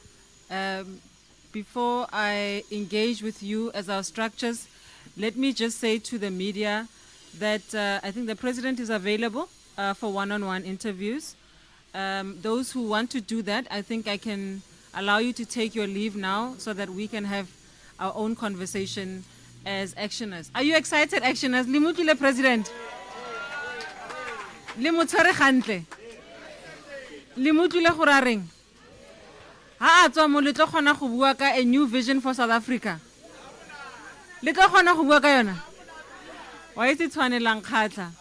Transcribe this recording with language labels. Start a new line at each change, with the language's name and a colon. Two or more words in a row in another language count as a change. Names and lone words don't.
English: Before I engage with you as our structures, let me just say to the media that I think the President is available for one-on-one interviews. Those who want to do that, I think I can allow you to take your leave now so that we can have our own conversation as actioners. Are you excited,
Tswana: actioners? Limukile President. Limutshwere gantle. Limukile go ra reng. Ha a tswa mo le tlo kgona go bua ka
English: a new vision for South Africa.
Tswana: Le tlo kgona go bua ka yona. Wa itse tshwanelang khatla.